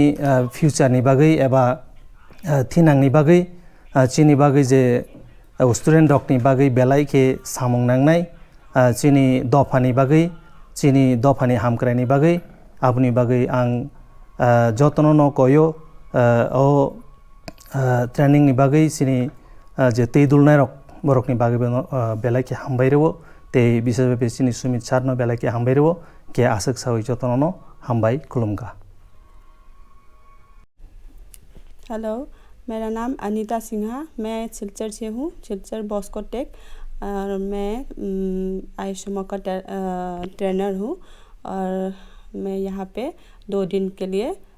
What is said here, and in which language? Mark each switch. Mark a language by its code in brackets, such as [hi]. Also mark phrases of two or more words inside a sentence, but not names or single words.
[trp] फिउचारनि बागै एबा थिनांनि बागै जोंनि बागै जे स्टुडेन्ट रकनि बागै बेलायखे सामं नांनाय जोंनि दफानि बागै जोंनि दफानि हामख्रायनि बागै आबुनि बागै आं जतन न कयो ओ ट्रेनिंनि बागै जोंनि जे दै दुलनाय रक बरकनि बागै बेलायखे हामबायरबो ते बिसोर जोंनि सुमित सारनो बेलायखे हामबायरबो के आसक सावै जतन न हामबाय खुलुमगा। [hi] हेलो, मेरा नाम अनीता सिन्हा, मैं सिलचर से हूँ, सिलचर बॉस्को टेक, और मैं आयुष्मा का ट्रेनर हूँ और मैं यहाँ पे 2 दिन के लिए